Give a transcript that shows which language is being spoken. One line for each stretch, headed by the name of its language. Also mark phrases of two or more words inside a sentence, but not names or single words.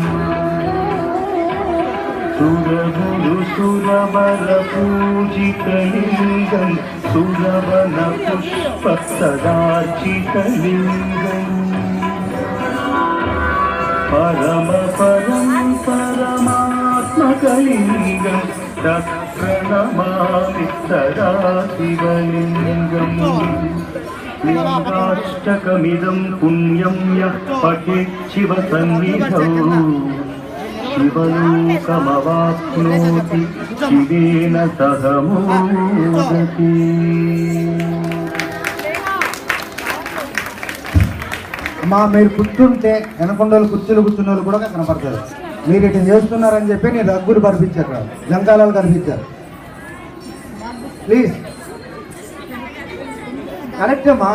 Sanskrit: सुरगुरुसुरवरपूजितलिङ्गं सुरवनपुष्पसदार्चितलिङ्गम् परमात्मकलिङ्गं तत्प्रणमामि सदा शिवलिङ्गम् लिङ्गाष्टकमिदं पुण्यं यः पठेत् शिवसन्निधौ शिवलोकमवाप्नोति शिवेन सह मोदति।
Telugu: అమ్మా మీరు కూర్చుంటే వెనకొండలు కుర్చీలు కూర్చున్న వాళ్ళు కూడా కనపడతారు. మీరు ఇటు చేస్తున్నారని చెప్పి నేను రగ్గులు కనిపించారు, జంకాలాలు కనిపించారు.
English: please correct
Telugu: అమ్మా.